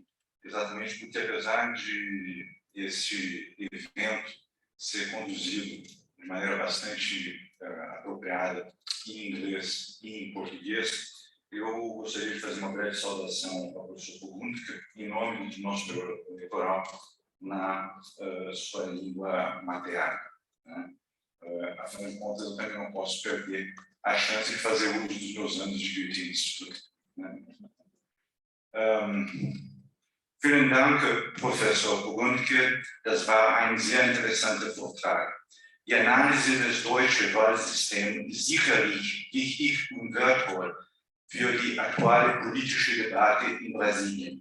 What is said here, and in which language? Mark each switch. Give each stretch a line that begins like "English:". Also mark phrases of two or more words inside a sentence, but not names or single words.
Portuguese: Exatamente porque, apesar de esse evento ser conduzido de maneira bastante apropriada em inglês e em português, eu gostaria de fazer uma breve saudação ao professor Pugundka, em nome do nosso eleitoral, na sua língua materna. Né? Afinal de contas, eu também não posso perder a chance de fazer uso dos meus anos de Goethe-Institut. Né?
German: Vielen Dank, Professor Pugundke. Das war ein sehr interessanter Vortrag. Die Analyse des deutschen Wahlsystems ist sicherlich wichtig und wertvoll für die aktuelle politische Debatte in Brasilien.